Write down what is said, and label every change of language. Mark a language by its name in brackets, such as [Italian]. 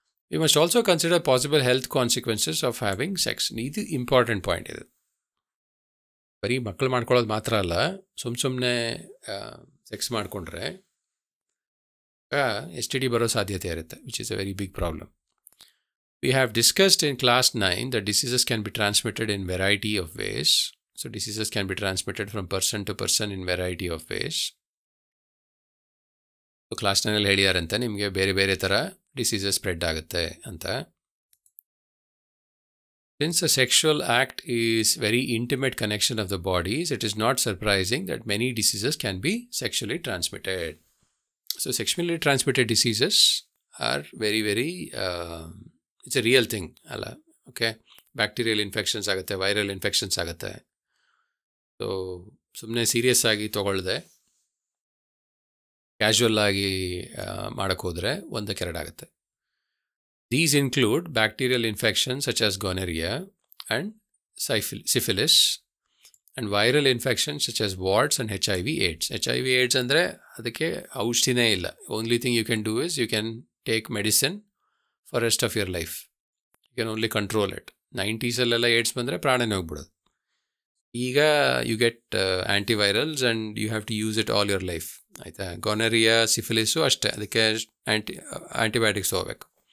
[English] We must also consider possible health consequences of having sex. [Kannada] ಇದು important point ಇದು. ಬರೀ ಮಕ್ಕಳು ಮಾಡ್ಕೊಳ್ಳೋದು ಮಾತ್ರ ಅಲ್ಲ, ಸುಮ್ಮನೆ ಸೆಕ್ಸ್ ಮಾಡಿಕೊಂಡ್ರೆ STD ಬರೋ ಸಾಧ್ಯತೆ ಇರುತ್ತೆ, [English] Which is a very big problem. We have discussed in class 9 that diseases can be transmitted in variety of ways. So diseases can be transmitted from person to person in variety of ways. [Kannada] So class 9 ಅಲ್ಲಿ ಹೇಳಿದಾರಂತೆ ನಿಮಗೆ ಬೇರೆ ಬೇರೆ ಥರ diseases spread ಆಗುತ್ತೆ ಅಂತ. [English] Since a sexual act is very intimate connection of the bodies, it is not surprising that many diseases can be sexually transmitted. So sexually transmitted diseases are very, very it's a real thing ಅಲ್ಲ. [Kannada] Okay, bacterial infections ಆಗುತ್ತೆ, viral infections ಆಗುತ್ತೆ. So ಸುಮ್ಮನೆ serious ಆಗಿ ತೊಗೊಳ್ದೆ casual ಆಗಿ ಮಾಡೋಕ್ಕೆ ಹೋದರೆ ಒಂದಕ್ಕೆರಡಾಗುತ್ತೆ. [English] These include bacterial infections such as gonorrhea and syphilis, and viral infections such as warts and HIV/AIDS. [Kannada] HIV/AIDS ಅಂದರೆ ಅದಕ್ಕೆ ಔಷಧಿನೇ ಇಲ್ಲ. [English] Only thing you can do is you can take medicine for rest of your life. You can only control it. [Kannada] 90s AIDS ಬಂದರೆ ಪ್ರಾಣನೇ ಹೋಗ್ಬಿಡೋದು. [English] ಈಗ you get antivirals and you have to use it all your life. ಆಯಿತಾ? [Kannada] ಗೊನರಿಯಾ, ಸಿಫಿಲಿಸು ಅಷ್ಟೇ, ಅದಕ್ಕೆ antibiotics ಹೋಗ್ಬೇಕು.